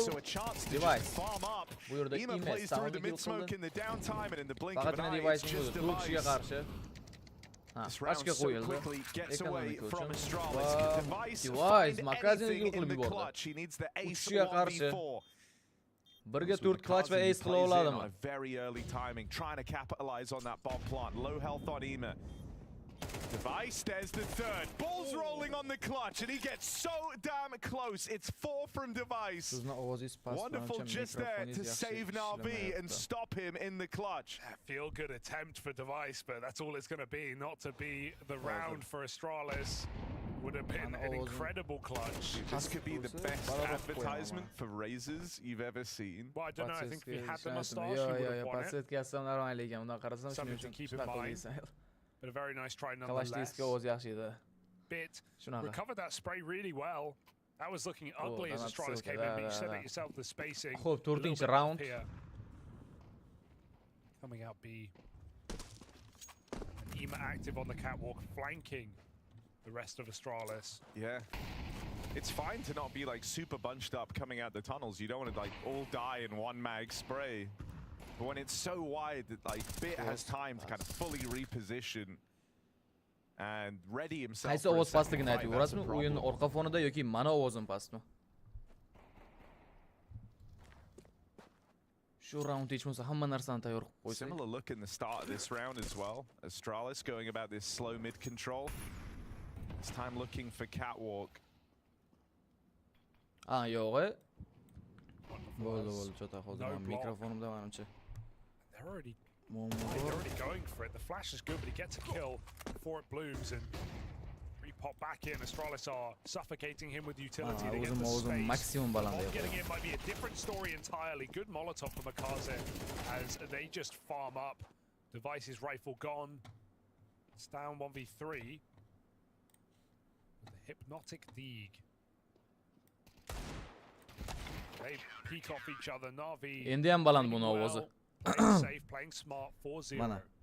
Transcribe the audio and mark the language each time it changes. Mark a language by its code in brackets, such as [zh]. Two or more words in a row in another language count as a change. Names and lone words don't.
[en] So a chance to just farm up. Ema plays through the mid-smoke in the downtime, and in the blink of an eye, it's just Device. This round so quickly gets away from Astralis. Device anything in the clutch. He needs the ace 1v4. [uz] Birga 4 clutch va ace qila oladimi? [en] A very early timing, trying to capitalize on that bomb plant. Low health on Ema. Device, there's the third. Ball's rolling on the clutch, and he gets so damn close. It's 4 from Device. Wonderful just there to save Na'Vi and stop him in the clutch. Feel good attempt for Device, but that's all it's going to be. Not to be the round for Astralis. Would have been an incredible clutch. This could be the best advertisement for razors you've ever seen. Well, I don't know. I think if he had the mustache, he would have won it. Something to keep in mind. But a very nice try nonetheless. [uz] Kalashnikov o'zi yaxshi edi. [en] Bit recovered that spray really well. That was looking ugly as Astralis came in, but you said it yourself, the spacing. [uz] Xo'p, 4-round. [en] Coming out B. And Ema active on the catwalk, flanking the rest of Astralis. Yeah. It's fine to not be like super bunched up coming out the tunnels. You don't want to like all die in one mag spray. But when it's so wide that like Bit has time to kind of fully reposition and ready himself. [uz] Qaysi ovoz pastligini aytib o'rasizmi? O'yin orqa fonida yoki mana ovozim pastmi? Shu round hech bo'lsa hamma narsani tayyor qilib qo'ysak. [en] Similar look in the start of this round as well. Astralis going about this slow mid control. This time looking for catwalk. [uz] Yo'q. Bo'ldi, chota hozir mikrofonimda menimcha. [en] They're already going for it. The flash is good, but he gets a kill before it blooms and re-pop back in. Astralis are suffocating him with utility to get the space. Maximum balance. Getting in might be a different story entirely. Good Molotov from Akaze as they just farm up. Device's rifle gone. It's down 1v3. With the hypnotic Deeg. They peek off each other. Navi. [uz] Endi ham baland buni ovozi. [en] Safe, playing smart 4-0. [uz] Mana.